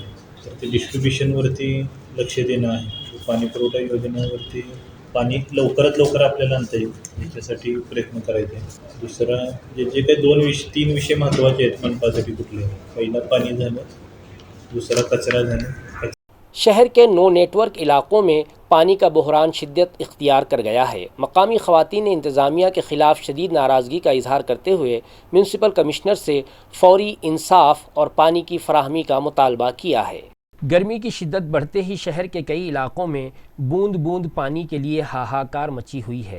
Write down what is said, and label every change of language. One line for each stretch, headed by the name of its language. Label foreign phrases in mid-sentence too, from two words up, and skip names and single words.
Marathi: तर ते डिस्ट्रीब्युशनवरती लक्ष देणं आहे। पाणी पुरवठा योजनेवरती पाणी लवकरात लवकर आपल्याला आणता येईल याच्यासाठी प्रयत्न करायचे आहे। दुसरा जे काही 3 विषय महत्त्वाचे आहेत मनपासाठी कुठले, पहिला पाणी झालं, दूसरा कचरा झाला।
Urdu: شہر کے 9 نیٹ ورک علاقوں میں پانی کا بحران شدت اختیار کر گیا ہے۔ مقامی خواتین نے انتظامیہ کے خلاف شدید ناراضگی کا اظہار کرتے ہوئے میونسپل کمشنر سے فوری انصاف اور پانی کی فراہمی کا مطالبہ کیا ہے۔ گرمی کی شدت بڑھتے ہی شہر کے کئی علاقوں میں بوند بوند پانی کے لیے ہاہاکار مچی ہوئی ہے۔